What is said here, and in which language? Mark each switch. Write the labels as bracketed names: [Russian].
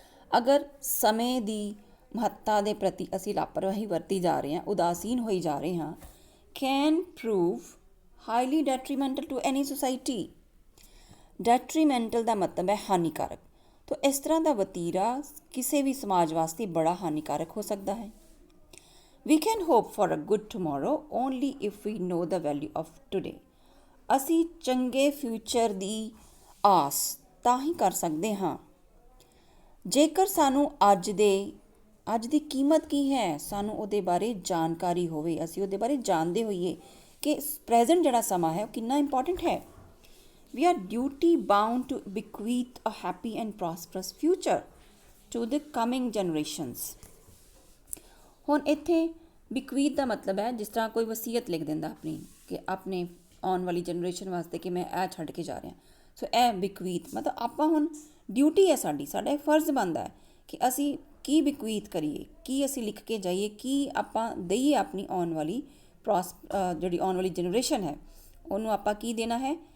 [Punjabi] ਅਗਰ ਸਮੇਂ ਦੀ ਮਹੱਤਤਾ ਦੇ ਪ੍ਰਤੀ ਅਸੀਂ ਲਾਪਰਵਾਹੀ ਵਰਤੀ ਜਾ ਰਹੇ ਹਾਂ, ਉਦਾਸੀਨ ਹੋਈ ਜਾ ਰਹੇ ਹਾਂ, [English] Can prove highly detrimental to any society. [Punjabi] ਡੈਟਰੀਮੈਂਟਲ ਦਾ ਮਤਲਬ ਹੈ ਹਾਨੀਕਾਰਕ। ਤਾਂ ਇਸ ਤਰ੍ਹਾਂ ਦਾ ਵਤੀਰਾ ਕਿਸੇ ਵੀ ਸਮਾਜ ਵਾਸਤੇ ਬੜਾ ਹਾਨੀਕਾਰਕ ਹੋ ਸਕਦਾ ਹੈ। [English] We can hope for a good tomorrow only if we know the value of today। [Punjabi] ਅਸੀਂ ਚੰਗੇ ਫਿਊਚਰ ਦੀ ਆਸ ਤਾਂ ਹੀ ਕਰ ਸਕਦੇ ਹਾਂ ਜੇਕਰ ਸਾਨੂੰ ਅੱਜ ਦੀ ਕੀਮਤ ਕੀ ਹੈ, ਸਾਨੂੰ ਉਹਦੇ ਬਾਰੇ ਜਾਣਕਾਰੀ ਹੋਵੇ, ਅਸੀਂ ਉਹਦੇ ਬਾਰੇ ਜਾਣਦੇ ਹੋਈਏ ਕਿ ਪ੍ਰੈਜ਼ੈਂਟ ਜਿਹੜਾ ਸਮਾਂ ਹੈ ਉਹ ਕਿੰਨਾ ਇੰਪੋਰਟੈਂਟ ਹੈ। [English] We are duty bound to bequeath a happy and prosperous future। to the coming generations। [Punjabi] ਹੁਣ ਇੱਥੇ bequeath ਦਾ ਮਤਲਬ ਹੈ ਜਿਸ ਤਰ੍ਹਾਂ ਕੋਈ ਵਸੀਅਤ ਲਿਖ ਦਿੰਦਾ ਆਪਣੀ ਕਿ ਆਪਣੇ ਆਉਣ ਵਾਲੀ ਜਨਰੇਸ਼ਨ ਵਾਸਤੇ ਕਿ ਮੈਂ ਇਹ ਛੱਡ ਕੇ ਜਾ ਰਿਹਾ। ਸੋ ਇਹ bequeath ਮਤਲਬ ਆਪਾਂ ਹੁਣ ਡਿਊਟੀ ਹੈ ਸਾਡੀ, ਸਾਡਾ ਇਹ ਫਰਜ਼ ਬਣਦਾ ਹੈ ਕਿ ਅਸੀਂ ਕੀ bequeath ਕਰੀਏ, ਕੀ ਅਸੀਂ ਲਿਖ ਕੇ ਜਾਈਏ, ਕੀ ਆਪਾਂ ਦਈਏ ਆਪਣੀ ਆਉਣ ਵਾਲੀ ਜਿਹੜੀ ਆਉਣ ਵਾਲੀ ਜਨਰੇਸ਼ਨ ਹੈ ਉਹਨੂੰ ਆਪਾਂ ਕੀ ਦੇਣਾ ਹੈ।